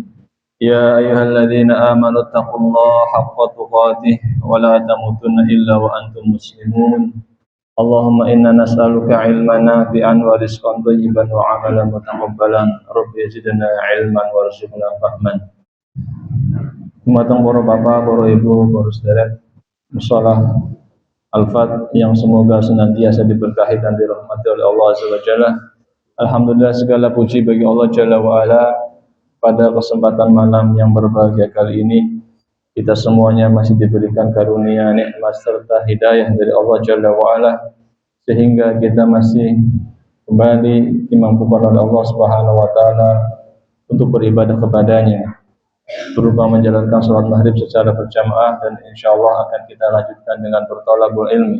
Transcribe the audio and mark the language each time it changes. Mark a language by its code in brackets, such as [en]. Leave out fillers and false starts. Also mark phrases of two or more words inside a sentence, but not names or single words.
[ar] يا أيها الذين آمنوا اتقوا الله حق تقاته ولا تموتن إلا وأنتم مسلمون. اللهم إنا نسألك علما نافعا ورزقا طيبا وعملا متقبلا. رب زدنا علما وارزقنا فهما. [id] Dumateng para bapak, para ibu, para saudara, musholah Al-Fat yang semoga senantiasa diberkahi dan dirahmati oleh [ar] الله عز وجل. [id] Alhamdulillah, segala puji bagi [ar] الله جل وعلا. [id] Pada kesempatan malam yang berbahagia kali ini, kita semuanya masih diberikan karunia, nikmat serta hidayah dari [ar] الله جل وعلا, [id] sehingga kita masih kembali dimampukan oleh [ar] الله سبحانه وتعالى [id] untuk beribadah kepadanya, berupa menjalankan sholat maghrib secara berjamaah, dan [ar] إن شاء الله [id] akan kita lanjutkan dengan bertolabul ilmi.